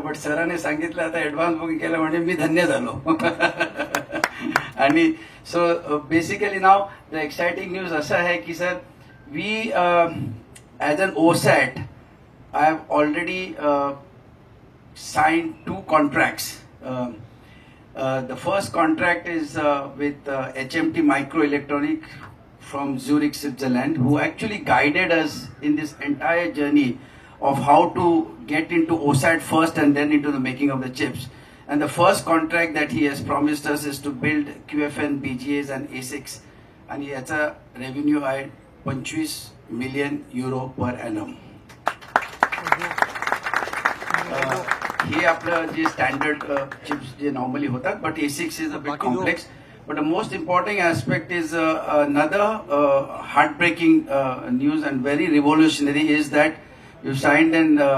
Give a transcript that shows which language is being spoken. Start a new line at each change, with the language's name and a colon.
Marathi: But सरांनी सांगितलं आता ऍडव्हान्स बुकिंग केलं म्हणजे मी धन्य झालो.
English: आणि so basically नाव the exciting news
Marathi: असं आहे की
English: Sir we as an OSAT I have already signed 2 contracts. The first contract is with HMT Microelectronic from Zurich, Switzerland, who actually guided us in this entire journey of how to get into OSAT first and then into the making of the chips. And the first contract that he has promised us is to build QFN, BGAs and ASICs. And yacha revenue आहे 25 million euro per annum.
Marathi: हे आपलं जे standard chips जे normally होतात,
English: But ASICs is a bit complex. But the most important aspect is another heartbreaking news and very revolutionary is that you signed an